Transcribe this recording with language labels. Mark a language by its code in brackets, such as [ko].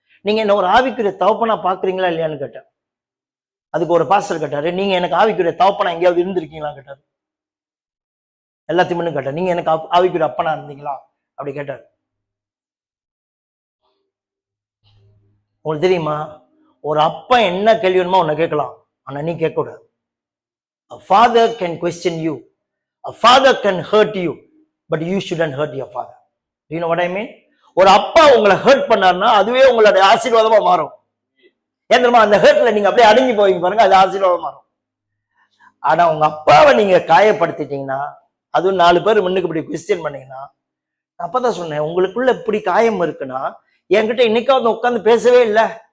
[ta] நீங்க என்ன ஒரு ஆவிக்குரிய தகப்பனா பாக்குறீங்களா இல்லையான்னு கேட்டேன். அதுக்கு ஒரு பாஸ்டர் கேட்டாரு, நீங்க எனக்கு ஆவிக்குரிய தகப்பனா எங்கேயாவது இருந்திருக்கீங்களா கேட்டாரு. எல்லாத்தையும் கேட்டார், நீங்க எனக்கு ஆவிக்குரிய அப்பனா இருந்தீங்களா அப்படி கேட்டார். உங்களுக்கு தெரியுமா, ஒரு அப்பா என்ன கேள்வி வேணுமோ உன்னை கேட்கலாம், ஆனா நீ கேட்க கூடாது. [en] A father can question you, a father can hurt you, but you shouldn't hurt your father. Do you know what I mean? [ta] ஒரு அப்பா உங்களை ஹர்ட் பண்ணாருன்னா அதுவே உங்களுடைய ஆசீர்வாதமா மாறும். ஏன் தெரியுமா? அந்த ஹர்ட்ல நீங்க அப்படியே அடங்கி போவீங்க பாருங்க, அது ஆசீர்வாதமா மாறும். ஆனா உங்க அப்பாவை நீங்க காயப்படுத்திட்டீங்கன்னா, அதுவும் 4 பேர் முன்னுக்கு இப்படி குவெஸ்டியன் பண்ணீங்கன்னா, அப்பதான் சொன்னேன், உங்களுக்குள்ள இப்படி காயம் இருக்குன்னா என்கிட்ட இன்னைக்காவது உட்காந்து பேசவே இல்லை.